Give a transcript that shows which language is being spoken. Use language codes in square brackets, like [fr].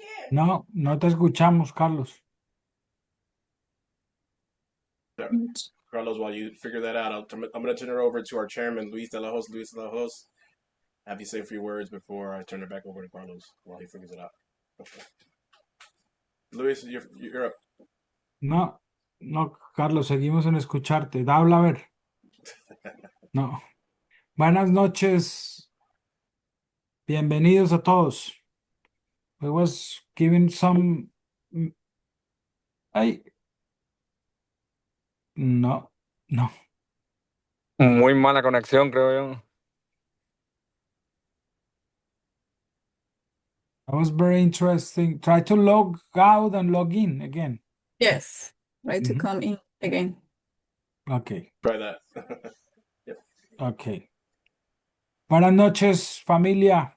[es] No, no te escuchamos, Carlos. [en] Carlos, while you figure that out, I'm going to turn it over to our chairman, Luis de la Hoz. Luis de la Hoz, have you say a few words before I turn it back over to Carlos while he figures it out. Okay. Luis, you're up. [es] No, no, Carlos, seguimos en escucharte. Habla a ver. No. Buenas noches. Bienvenidos a todos. [en] I was giving some. Ay. [es] No, no. Muy mala conexión, creo yo. [en] That was very interesting. Try to log out and log in again. Yes, try to come in again. Okay. Try that. Yep. [es] Okay. Buenas noches, familia.